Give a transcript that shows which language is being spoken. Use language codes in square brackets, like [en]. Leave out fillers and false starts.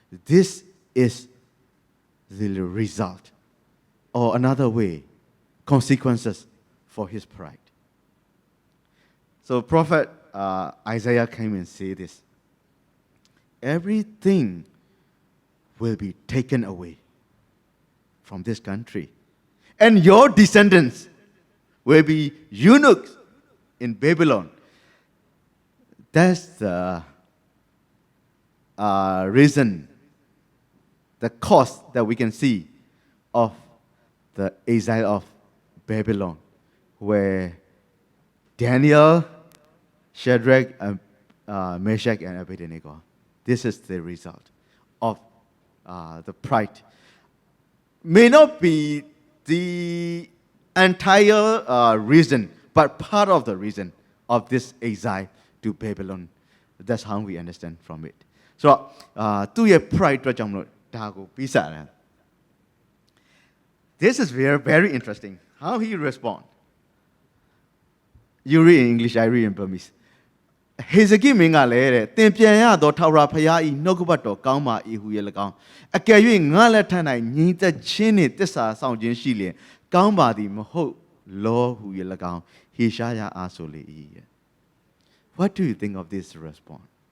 [en] this is the result or another way consequences for his pride so prophet Isaiah came and say this everything will be taken away from this country and your descendants will be eunuchs in Babylon that's the reason the cause that we can see of the exile of Babylon where Daniel, Shadrach, and Meshach and Abednego. This is the result of the pride. May not be the entire reason, but part of the reason of this exile to Babylon. That's how we understand from it. So, to pride [my] အတွက်ကြောင့်မလို့ဒါကိုပြီးစားတယ် [en] This is very, very interesting. How he respond. You read in English, I read in Burmese. [my] ဟေဇကိမင်းကလည်းတဲ့သင်ပြန်ရသောထာဝရဘုရား၏နှုတ်ကပတ်တော်ကောင်းပါ၏ဟူ၍၎င်းအကယ်၍ငါလက်ထ၌ညီသက်ချင်းနှင့်တစ္ဆာဆောင်ခြင်းရှိလျင်ကောင်းပါသည်မဟုတ်လောဟူ၍၎င်းဟေရှာယအားဆိုလေ၏တဲ့ [en] What do you think of this response?